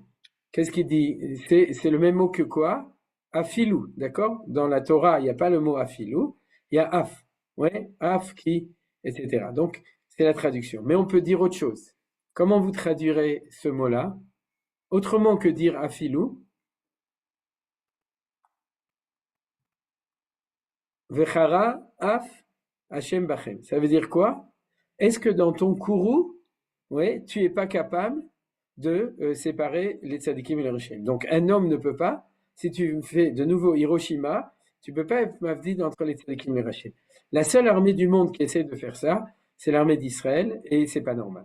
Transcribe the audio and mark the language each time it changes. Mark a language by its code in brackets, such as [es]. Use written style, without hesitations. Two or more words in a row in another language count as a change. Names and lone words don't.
[fr] Qu'est-ce qu'il dit? C'est le même mot que quoi? Afilou, d'accord? Dans la Torah, il n'y a pas le mot afilou, il y a af. Ouais, af qui, etc. Donc, c'est la traduction. Mais on peut dire autre chose. Comment vous traduirez ce mot-là? Autrement que dire afilou, [he] וחרה אף ה' בכם. [fr] Ça veut dire quoi? est-ce que dans ton courroux, ouais, tu n'es pas capable de séparer les tzadikim et les rechaim? Donc un homme ne peut pas, si tu fais de nouveau Hiroshima, tu ne peux pas être mavdid entre les tzadikim et les rechaim. La seule armée du monde qui essaie de faire ça, c'est l'armée d'Israël, et c'est pas normal.